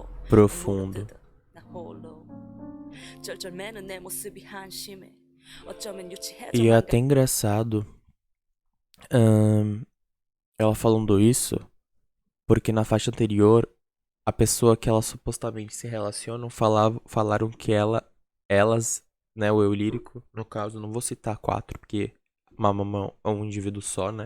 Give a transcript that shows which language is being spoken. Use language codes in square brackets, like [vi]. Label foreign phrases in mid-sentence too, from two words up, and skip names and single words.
[pt] Profundo. [ko] 나 홀로 쩔쩔매는 내 모습이 한심해 어쩌면 유치해져 [pt] E é até engraçado ela falando isso, porque na faixa anterior, a pessoa que elas supostamente se relacionam falaram que elas, né, o eu lírico, no caso, não vou citar 4, porque Mamamoo é um indivíduo só, né?